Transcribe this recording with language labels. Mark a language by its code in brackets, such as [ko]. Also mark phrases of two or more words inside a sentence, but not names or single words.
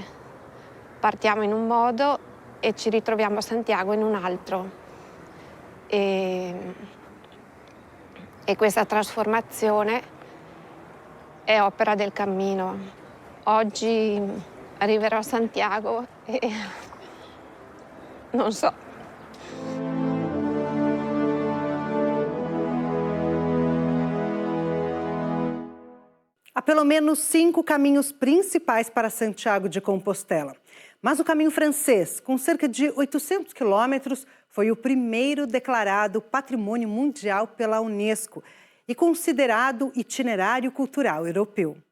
[it] Partiamo in un modo e ci ritroviamo a Santiago in un altro. E questa trasformazione è opera del cammino. Oggi arriverò a Santiago e non so. [pt] Há pelo menos 5 caminhos principais para Santiago de Compostela. Mas o caminho francês, com cerca de 800 quilômetros, foi o primeiro declarado Patrimônio Mundial pela Unesco e considerado itinerário cultural europeu.